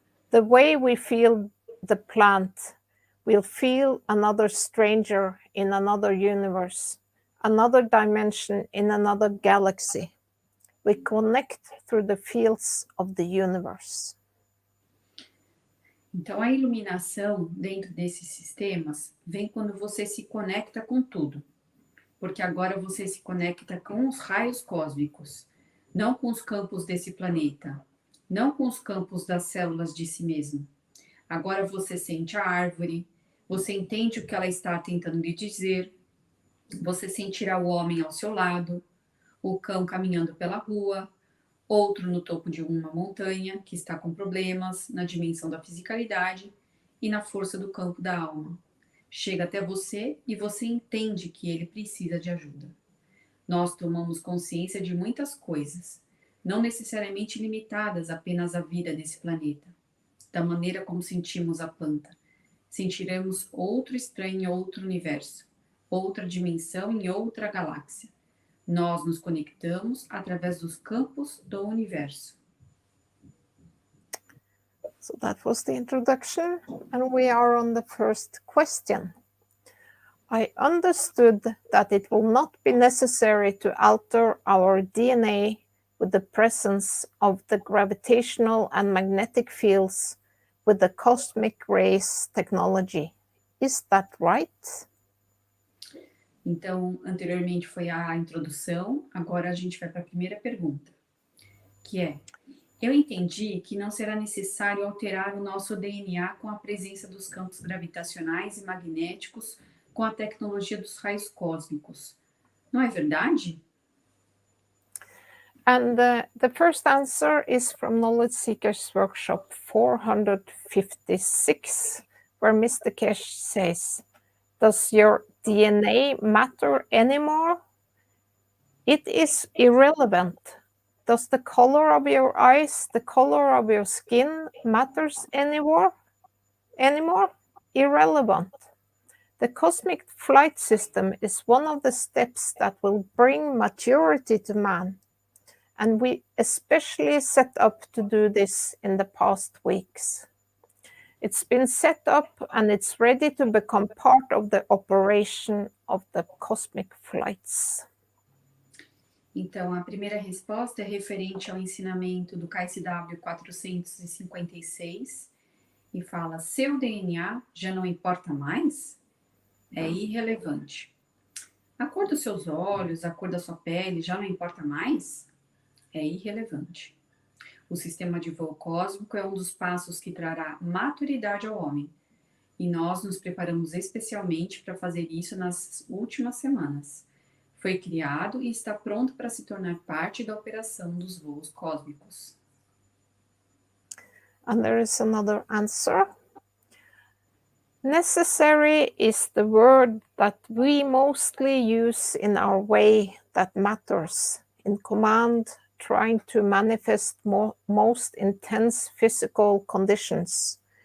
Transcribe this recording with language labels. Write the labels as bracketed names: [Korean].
[English] The way we feel the plant, we'll feel another stranger in another universe, another dimension in another galaxy. We connect through the fields of the universe. [Portuguese] Então, a iluminação dentro desses sistemas vem quando você se conecta com tudo. Porque agora você se conecta com os raios cósmicos, não com os campos desse planeta, não com os campos das células de si mesmo. Agora você sente a árvore, você entende o que ela está tentando lhe dizer, você sentirá o homem ao seu lado, o cão caminhando pela rua, outro no topo de uma montanha que está com problemas na dimensão da fisicalidade e na força do campo da alma. Chega até você e você entende que ele precisa de ajuda. Nós tomamos consciência de muitas coisas, não necessariamente limitadas apenas à vida desse planeta. Da maneira como sentimos a planta, sentiremos outro estranho em outro universo, outra dimensão em outra galáxia. Nós nos conectamos através dos campos do universo. [English] So that was the introduction, and we are on the first question. I understood that it will not be necessary to alter our DNA with the presence of the gravitational and magnetic fields with the cosmic rays technology. Is that right? [Portuguese] Então, anteriormente foi a introdução, agora a gente vai para a primeira pergunta, que é: eu entendi que não será necessário alterar o nosso DNA com a presença dos campos gravitacionais e magnéticos com a tecnologia dos raios cósmicos. Não é verdade? [English] And the first answer is from Knowledge Seekers Workshop 456, where Mr. Keshe says, does your DNA matter anymore? It is irrelevant. Does the color of your eyes, the color of your skin matters anymore? Irrelevant. The cosmic flight system is one of the steps that will bring maturity to man, and we especially set up to do this in the past weeks. It's been set up and it's ready to become part of the operation of the cosmic flights. [Portuguese] Então, a primeira resposta é referente ao ensinamento do KSW 456 e fala: seu DNA já não importa mais? É irrelevante. A cor dos seus olhos, a cor da sua pele já não importa mais? É irrelevante. O sistema de voo cósmico é um dos passos que trará maturidade ao homem. E nós nos preparamos especialmente para fazer isso nas últimas semanas. Foi criado e está pronto para se tornar parte da operação dos voos cósmicos. [English] And there is another answer. Necessary is the word that we mostly use in our way that matters, in command, trying to manifest most intense physical conditions.